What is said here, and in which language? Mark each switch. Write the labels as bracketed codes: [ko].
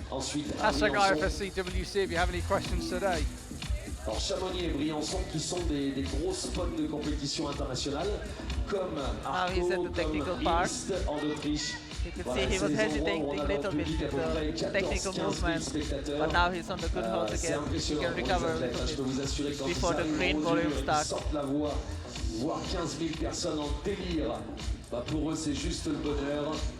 [en] Hashtag IFSCWC if you have any questions today. [fr] Alors Chamonix et Briançon qui sont des gros spots de compétition internationale comme [en] he's at the technical part. [fr] en Autriche. [en] You could see he was hesitating a little bit with the technical movement, but now he's on the good horse again. He can recover a little bit before the green volume starts. [fr] Voir 15 000 personnes en délire, pour eux c'est juste le bonheur.